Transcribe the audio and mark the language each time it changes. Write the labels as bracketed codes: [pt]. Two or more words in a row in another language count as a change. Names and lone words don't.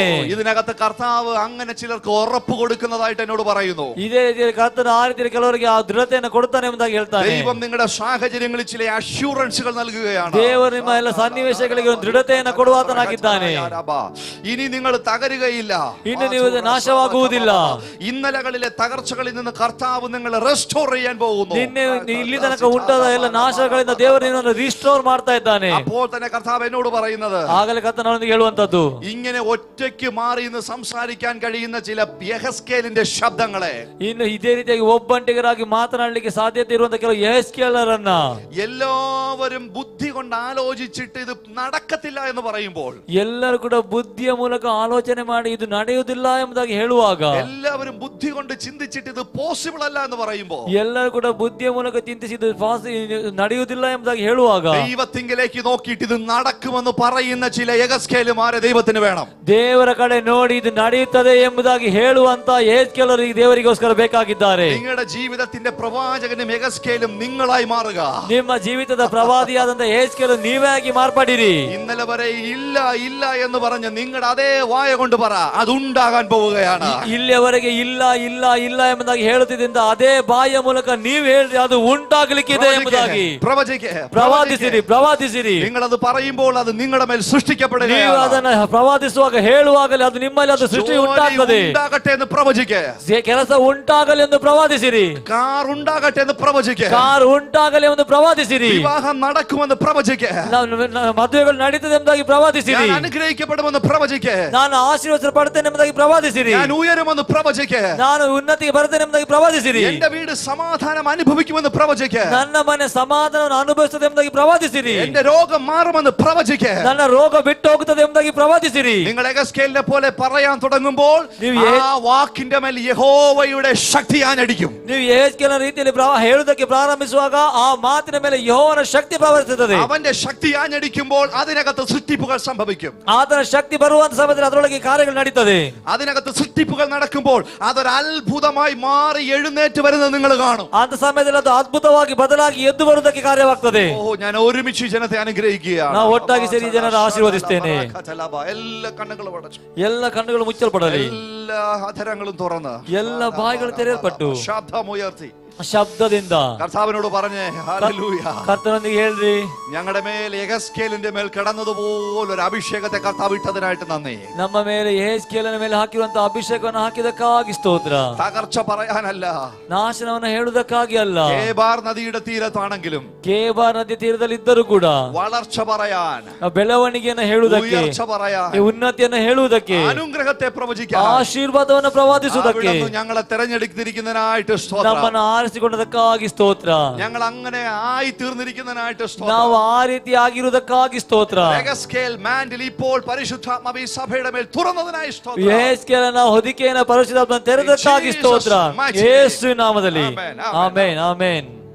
[ml] ഇതിനകത്ത് കർത്താവ് അങ്ങനെ ചിലർക്ക് ഉറപ്പ് കൊടുക്കുന്നതായിട്ട് എന്നോട് പറയുന്നു. [kn] ಇದೇ ರೀತಿಯಲ್ಲಿ ಕರ್ತನ ಆ ರೀತಿಯಲ್ಲಿ ಕೆಲವರಿಗೆ ಆ ದೃಢತೆಯನ್ನು ಕೊಡ್ತಾನೆ ಎಂಬುದಾಗಿ ಹೇಳ್ತಾನೆ. [ml] ദൈവം നിങ്ങളുടെ സാഹചര്യങ്ങളിൽ ചില അഷ്യൂറൻസുകൾ നൽകുകയാണ്. [kn] ದೇವರು ನಿಮ್ಮ ಎಲ್ಲ ಸನ್ನಿವೇಶಗಳಿಗೆ ಒಂದು ದೃಢತೆಯನ್ನು ಕೊಡುವಾತನಾಗಿದ್ದಾನೆ. [ml] ഇനി നിങ്ങൾ തകരുകയില്ല, [kn] ಇನ್ನು ನೀವು ನಾಶವಾಗುವುದಿಲ್ಲ. [ml] ഇന്നലകളിലെ തകർച്ചകളിൽ നിന്ന് കർത്താവ് നിങ്ങളെ റെസ്റ്റോർ ചെയ്യാൻ പോകുന്നു. [kn] ನಿನ್ನೆ ಇಲ್ಲಿ ತನಕ ಉಂಟಾದ ಎಲ್ಲ ನಾಶಗಳಿಂದ ದೇವರು ನಿನ್ನನ್ನು ರಿಸ್ಟೋರ್ ಮಾಡ್ತಾ ಇದ್ದಾನೆ. [ml] അപ്പോൾ തന്നെ കർത്താവ് എന്നോട് പറയുന്നത്, [kn] ಆಗಲೇ ಕರ್ತನೊಂದಿಗೆ ಹೇಳುವಂತದ್ದು, [ml] ഇങ്ങനെ ഒറ്റയ്ക്ക് മാറി ഇന്ന് സംസാരിക്കാൻ കഴിയുന്ന ചില യെഹെസ്കേലിന്റെ ശബ്ദങ്ങളെ, [kn] ಇನ್ನು ಇದೇ ರೀತಿಯಾಗಿ ಒಬ್ಬಂಟಿಗರಾಗಿ ಮಾತನಾಡಲಿಕ್ಕೆ ಸಾಧ್ಯತೆ ಇರುವಂತ ಕೆಲವು ಯೆಹೆಸ್ಕೇಲರನ್ನ [ml] എല്ലാവരും ബുദ്ധി കൊണ്ട് ആലോചിച്ചിട്ട് ഇത് നടക്കത്തില്ല എന്ന് പറയുമ്പോൾ, [kn] ಎಲ್ಲರೂ ಕೂಡ ಬುದ್ಧಿಯ ಮೂಲಕ ಆಲೋಚನೆ ಮಾಡಿ ಇದು ನಡೆಯುವುದಿಲ್ಲ ಎಂಬುದಾಗಿ ಹೇಳುವಾಗ, [ml] എല്ലാവരും ബുദ്ധി കൊണ്ട് ചിന്തിച്ചിട്ട് ഇത് പോസിബിൾ അല്ല എന്ന് പറയുമ്പോൾ, [kn] ಎಲ್ಲರೂ ಕೂಡ ಬುದ್ಧಿಯ ಮೂಲಕ ಚಿಂತಿಸಿದ್ದು ನಡೆಯುವುದಿಲ್ಲ ಎಂಬುದಾಗಿ ಹೇಳುವಾಗ, [ml] ദൈവത്തിങ്കിലേക്ക് നോക്കിയിട്ട് ഇത് നടക്കുമെന്ന് പറയുന്ന ചില യെഹെസ്കേലുമാരെ ദൈവത്തിന് വേണം. [kn] ದೇವರ ಕಡೆ ನೋಡಿ ಇದು ನಡೆಯುತ್ತದೆ ಎಂಬುದಾಗಿ ಹೇಳುವಂತ ಯೆಹೆಸ್ಕೇಲರು ಈ ದೇವರಿಗೋಸ್ಕರ ಬೇಕಾಗಿದ್ದಾರೆ. [ml] നിങ്ങളുടെ ജീവിതത്തിന്റെ പ്രവാചകനും യെഹെസ്കേലും നിങ്ങളായി മാറുക. [kn] ನಿಮ್ಮ ಜೀವಿತದ ಪ್ರವಾದಿಯಾದಂತ ಯೆಹೆಸ್ಕೇಲು ನೀವೇ ಆಗಿ ಮಾರ್ಪಡಿರಿ. [ml] ഇന്നലെ വരെ ഇല്ല ഇല്ല എന്ന് പറഞ്ഞ് നിങ്ങളുടെ അതേ വായ കൊണ്ട് പറ, അതുണ്ടാകാൻ പോവുകയാണ്. [kn] ಇಲ್ಲಿಯವರೆಗೆ ಇಲ್ಲ ಇಲ್ಲ ಇಲ್ಲ ಎಂಬುದಾಗಿ ಹೇಳುತ್ತಿದ್ದ ಅದೇ ಬಾಯಿಯ ಮೂಲಕ ನೀವು ಹೇಳ್ರಿ ಅದು ಉಂಟಾಗಲಿಕ್ಕಿದೆ ಎಂಬುದಾಗಿ ಪ್ರವಾದಿಸಿರಿ ಪ್ರವಾದಿಸಿರಿ. [ml] നിങ്ങളത് പറയുമ്പോൾ അത് നിങ്ങളുടെ മേൽ [kn] ನೀವು [ml] സൃഷ്ടിക്കപ്പെടുകയാണ്. [kn] ಅದನ್ನ ಪ್ರವಾದಿಸುವಾಗ ಹೇಳುವಾಗಲೇ ಅದು ನಿಮ್ಮಲ್ಲಿ ಅದು ಸೃಷ್ಟಿ ಉಂಟಾಗ್ತದೆ. [ml] ഉണ്ടാകട്ടെ എന്ന് പ്രവചിക്കേ. [kn] ಕೆಲಸ ಉಂಟಾಗಲಿ ಎಂದು ಪ್ರವಾದಿಸಿರಿ. [ml] കാർ ഉണ്ടാകട്ടെ എന്ന് പ്രവചിക്കേ. [kn] ಕಾರ್ ಉಂಟಾಗಲಿ ಎಂದು ಪ್ರವಾದಿಸಿರಿ. [ml] വിവാഹം നടക്കുമെന്ന് പ്രവചിക്കേ. [kn] ಮದುವೆಗಳು ನಡೀತದೆ ಎಂಬುದಾಗಿ ಪ್ರವಾದಿಸಿರಿ. [ml] ഞാൻ അനുഗ്രഹിക്കപ്പെടുമെന്ന് പ്രവചിക്കേ. [kn] ನಾನು ಆಶೀರ್ವದಿಸಲ್ಪಡುತ್ತೇನೆ ಎಂಬುದಾಗಿ ಪ್ರವಾದಿಸಿರಿ. [ml] ഞാൻ ഉയരുമെന്ന് പ്രവചിക്കേ. [kn] ನಾನು ಉನ್ನತಿಗೆ ಬರುತ್ತೇನೆ ಎಂಬುದಾಗಿ ಪ್ರವಾದಿಸಿರಿ. [ml] എന്റെ വീട് സമാധാനം അനുഭവിക്കുമെന്ന് പ്രവചിക്കേ. [kn] ನನ್ನ ಮನೆ ಸಮಾಧಾನವನ್ನು ಅನುಭವಿಸುತ್ತದೆ ಎಂಬುದಾಗಿ ಪ್ರವಾದಿಸಿರಿ. [ml] എന്റെ രോഗം മാറുമെന്ന് പ്രവചിക്കേ. [kn] ನನ್ನ ರೋಗ ಬಿಟ್ಟು ಹೋಗುತ್ತದೆ ಎಂಬುದಾಗಿ ಪ್ರವಾದಿಸಿರಿ. [ml] നിങ്ങൾ യെഹെസ്കേലിനെ പോലെ പറയാൻ തുടങ്ങുമ്പോൾ ആ വാക്കിന്റെ മേൽ യഹോവയുടെ ശക്തി ആഞ്ഞടിക്കും. [kn] ನೀವು ಯೆಹೆಸ್ಕೇಲನ ರೀತಿಯಲ್ಲಿ ಹೇಳುವುದಕ್ಕೆ ಪ್ರಾರಂಭಿಸುವಾಗ ಆ ಮಾತಿನ ಮೇಲೆ ಯೆಹೋವನ ಶಕ್ತಿ ಪ್ರವರ್ತಿಸುತ್ತದೆ. [ml] അവന്റെ ശക്തി ആഞ്ഞടിക്കുമ്പോൾ അതിനകത്ത് സൃഷ്ടിപ്പുകൾ സംഭവിക്കും. [kn] ಆತನ ಶಕ್ತಿ ಬರುವಂತ ಸಮಯದಲ್ಲಿ ಅದರೊಳಗೆ ಕಾರ್ಯಗಳು ನಡೀತದೆ. [ml] അതിനകത്ത് സൃഷ്ടിപ്പുകൾ നടക്കുമ്പോൾ അതൊരു അത്ഭുതമായി മാറി എഴുന്നേറ്റ് വരുന്നത് നിങ്ങൾ കാണും. [kn] ಅಂತ ಸಮಯದಲ್ಲಿ ಅದು ಅದ್ಭುತವಾಗಿ ಬದಲಾಗಿ ಎದ್ದು ಬರುವುದಕ್ಕೆ ಕಾರ್ಯವಾಗ್ತದೆ. [ml] ഓ, ഞാൻ ഒരുമിച്ച് ജനത്തെ അനുഗ്രഹിക്കുകയാണ്. [kn] ನಾವು ಒಟ್ಟಾಗಿ ಸೇರಿ ಜನರ ಆಶೀರ್ವದಿಸ್ತೇನೆ. [ml] എല്ലാ കണ്ണുകളും അടച്ചു, [kn] ಎಲ್ಲ ಕಣ್ಣುಗಳು ಮುಚ್ಚಲ್ಪಡಲಿ, [ml] എല്ലാ അധരങ്ങളും തുറന്ന്, [kn] ಎಲ್ಲ ಬಾಯಿಗಳು ತೆರೆಯಲ್ಪಟ್ಟು [ml] ശബ്ദമുയർത്തി [kn] ಶಬ್ದದಿಂದ [ml] കർത്താവിനോട് പറഞ്ഞേ, ഹല്ലേലൂയ. [kn] ಕರ್ತನೊಂದಿಗೆ ಹೇಳ್ರಿ, [ml] ഞങ്ങളുടെ മേൽ യെഹെസ്കേലിന്റെ മേൽ കടന്നതുപോലെ ഒരു അഭിഷേകത്തെ കർത്താവ് ഇട്ടതിനായിട്ട് നന്ദി. [kn] ನಮ್ಮ ಮೇಲೆ ಯೆಹೆಸ್ಕೇಲನ ಮೇಲೆ ಹಾಕಿರುವಂತಹ ಅಭಿಷೇಕವನ್ನು ಹಾಕಿದಕ್ಕಾಗಿ ಸ್ತೋತ್ರ. [ml] തകർച്ച പറയാനല്ല, [kn] ನಾಶನವನ್ನು ಹೇಳುವುದಕ್ಕಾಗಿ ಅಲ್ಲ. [ml] കേബാർ നദിയുടെ തീരത്താണെങ്കിലും [kn] ಕೇಬಾರ್ ನದಿ ತೀರದಲ್ಲಿ ಇದ್ದರೂ ಕೂಡ [ml] വളർച്ച പറയാൻ, [kn] ಬೆಳವಣಿಗೆಯನ್ನು ಹೇಳುವುದಕ್ಕೆ, [ml] ഉയർച്ച പറയാൻ, [kn] ಉನ್ನತಿಯನ್ನು ಹೇಳುವುದಕ್ಕೆ, [ml] അനുഗ്രഹത്തെ പ്രവചിക്കാൻ, [kn] ಆಶೀರ್ವಾದವನ್ನು ಪ್ರವಾದಿಸುವುದಕ್ಕೆ [ml] ഞങ്ങളെ തെരഞ്ഞെടുത്തിരിക്കുന്നതിനായിട്ട് സ്തോത്രം. [kn] ನಮ್ಮನ್ನು ಆರಿಸಿಕೊಂಡದಕ್ಕಾಗಿ ಸ್ತೋತ್ರ. [ml] ഞങ്ങൾ അങ്ങനെ ആയി തീർന്നിരിക്കുന്നതിനായിട്ട് [kn] ನಾವು [ml] സ്തോത്രം. [kn] ಆ ರೀತಿ ಆಗಿರುವುದಕ್ಕಾಗಿ ಸ್ತೋತ್ರ. [ml] യെഹെസ്കേൽ മാന്റിൽ ഇപ്പോൾ പരിശുദ്ധാത്മാവ് ഈ സഭയുടെ മേൽ തുറന്നതിനായി സ്തോത്രം. [kn] ಯೆಹೆಸ್ಕೇಲನ ಹೊದಿಕೆಯನ್ನು ಪರಿಶುದ್ಧಾತ್ಮನ ತೆರೆದಕ್ಕಾಗಿ ಸ್ತೋತ್ರ. ಯೇಸು ನಾಮದಲ್ಲಿ ಆಮೆನ್ ಆಮೆನ್.